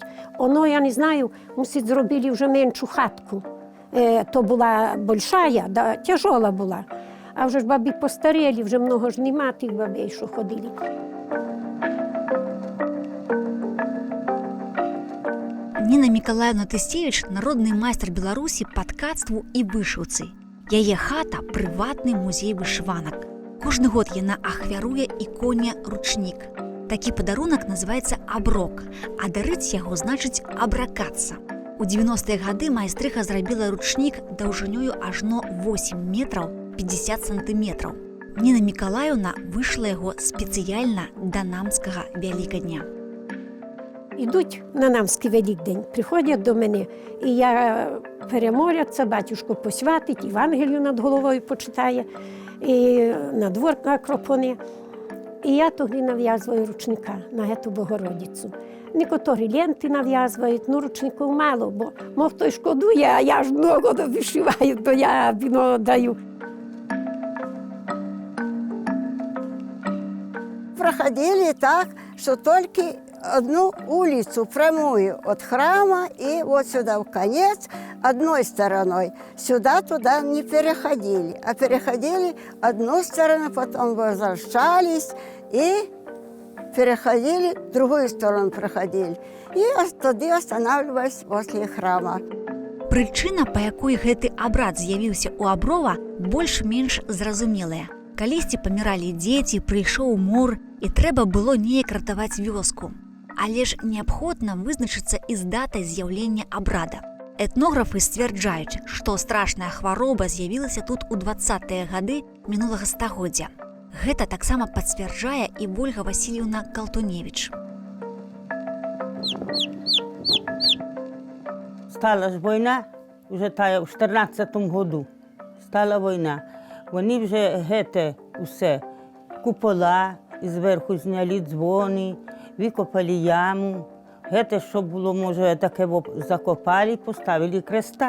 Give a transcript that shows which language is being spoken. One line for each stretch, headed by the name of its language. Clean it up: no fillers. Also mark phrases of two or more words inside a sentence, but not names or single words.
Ukrainian: Воно, я не знаю, мусить зробили вже меншу хатку. То була большая, да, тяжола була. А вже ж бабі постаріли, вже много ж нема тих бабей, що ходили.
Belarusian: Ніна Мікалаївна Тыстевіч – народны майстар Беларусі па ткацтву і вышыўцы. Яе хата – прыватны музей вышыванак. Кожны год яна ахвяруе іконе ручнік. Такі падарунак называецца аброк, а дарыць яго значыць абракацца. У 90-е гады майстрыха зрабіла ручнік даўжынёю ажно 8 метраў 50 сантыметраў. Ніна Мікалаївна вышла яго спецыяльна да намскага Вялікадня.
Ukrainian: Ідуть на намський Великдень, приходять до мене, і я перемоляться, батюшко посвятить, Євангелію над головою почитає, і на двор накропоне. І я тоді нав'язую ручника на ету Богородицю. Некоторі ленти нав'язують, ну ручників мало, бо мов той шкодує, а я ж много вишиваю, то я віно даю.
Russian: Проходили так, что только одну улицу прямую от храма и вот сюда в конец одной стороной. Сюда-туда не переходили, а переходили одну сторону, потом возвращались и переходили, другую сторону проходили. И тогда останавливались возле храма.
Belarusian: Прычына, па якой гэты абрад з'явіўся ў Аброва, больш-менш зразумелая. Калісьці паміралі дзеці, прыйшоў мор, і трэба было неяк ратаваць вёску. Але ж неабходна вызначыцца і з датай з'яўлення абрада. Этнографы сцвярджаюць, што страшная хвароба з'явілася тут у 20-е гады мінулага стагоддзя. Гэта таксама пацвярджае і Вольга Васильевна Калтуневич.
Ukrainian: Стала ж війна, вже тая в 14-му году. Стала війна. Вони вже гете усе, купола, і зверху зняли дзвони, викопали яму. Гете, що було, може, таке закопали, поставили креста.